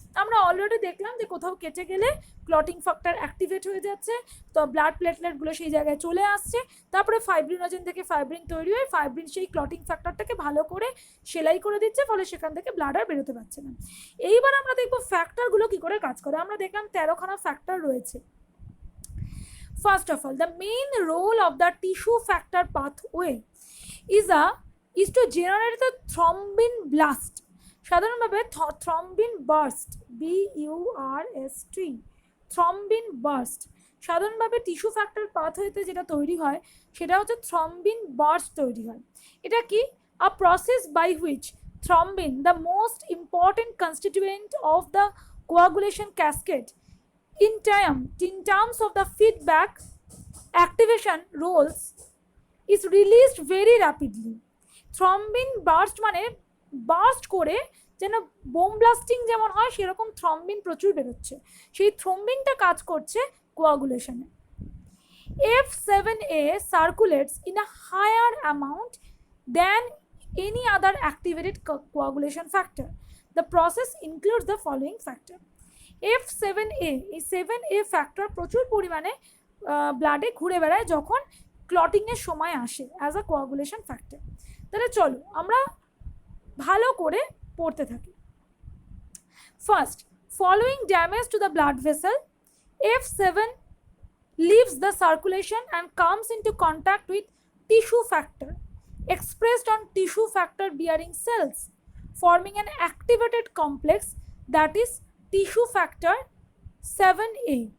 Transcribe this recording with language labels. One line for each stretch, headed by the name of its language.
Bangla: আমরা অলরেডি দেখলাম যে কোথাও কেটে গেলে ক্লটিং ফ্যাক্টর অ্যাক্টিভেট হয়ে যাচ্ছে, তো ব্লাড প্লেটলেটগুলো সেই জায়গায় চলে আসছে, তারপরে ফাইব্রিনোজেন থেকে ফাইব্রিন তৈরি হয়ে ফাইব্রিন সেই ক্লটিং ফ্যাক্টরটাকে ভালো করে সেলাই করে দিচ্ছে, ফলে সেখান থেকে ব্লাড আর বেরোতে পারছে না। এইবার আমরা দেখবো ফ্যাক্টরগুলো কি করে কাজ করে। আমরা দেখলাম 13খানা ফ্যাক্টর রয়েছে।
English: First of all, the main role of the tissue factor pathway is to generate the thrombin blast.
Bangla: সাধারণভাবে thrombin burst, BURST, thrombin burst, সাধারণভাবে টিস্যু ফ্যাক্টর পাথওয়েতে যেটা তৈরি হয় সেটা হচ্ছে থ্রম্বিন বার্স্ট তৈরি হয়। এটা কি?
English: a process by which thrombin, the most important constituent of the coagulation cascade, in terms of the feedback activation roles, is released very rapidly.
Bangla: Thrombin burst মানে বার্স্ট করে, যেন বোম ব্লাস্টিং যেমন হয় সেরকম থ্রম্বিন প্রচুর বেরোচ্ছে, সেই থ্রম্বিনটা কাজ করছে কোয়াগুলেশনে।
English: F7A circulates in a higher amount than any other activated coagulation factor. The process includes the following factor.
Bangla: F7A, এই 7A ফ্যাক্টর প্রচুর পরিমাণে ব্লাডে ঘুরে বেড়ায় যখন ক্লটিংয়ের সময় আসে
English: As a coagulation factor.
Bangla: তাহলে চলো আমরা ভালো করে পড়তে থাকি।
English: First, following damage to the blood vessel, F7 leaves the circulation and comes into contact with tissue factor expressed on tissue factor bearing cells, forming an activated complex that is tissue factor 7A।